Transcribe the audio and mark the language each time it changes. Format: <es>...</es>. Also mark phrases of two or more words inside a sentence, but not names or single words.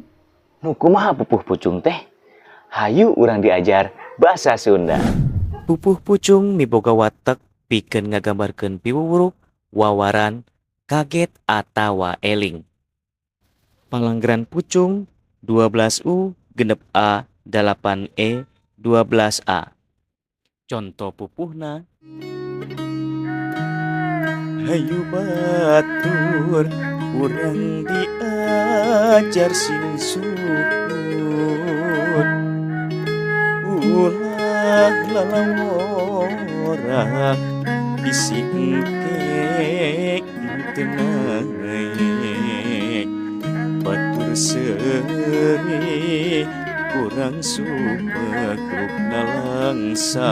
<su>Nu kumaha pupuh pucung teh? Hayu urang diajar bahasa Sunda. Pupuh pucung miboga watek pikeun ngagambarkeun piwuwuruk, wawaran, kaget atawa eling. Palanggeran pucung 12U genep A 8E 12A. Contoh pupuhna. Hayu batur urang diajar sing sukun, ulah lalawora bisi engke tenang, batur seuri urang sumegruk nalangsa.</su>